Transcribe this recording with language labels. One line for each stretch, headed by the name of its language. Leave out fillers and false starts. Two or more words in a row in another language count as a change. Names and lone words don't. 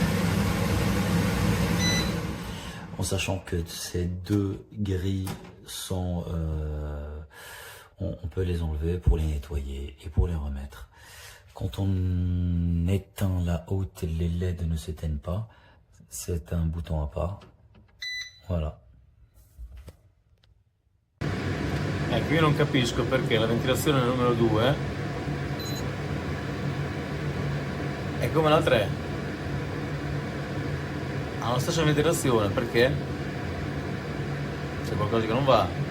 French: En sachant que ces deux grilles sont... on peut les enlever pour les nettoyer et pour les remettre. Quand on éteint la hotte, les LED ne s'éteignent pas. C'est un bouton à part. Voilà.
Italian: Ecco, io non capisco perché la ventilazione numero 2 è come la 3. Ha la stessa ventilazione, perché? C'è qualcosa che non va.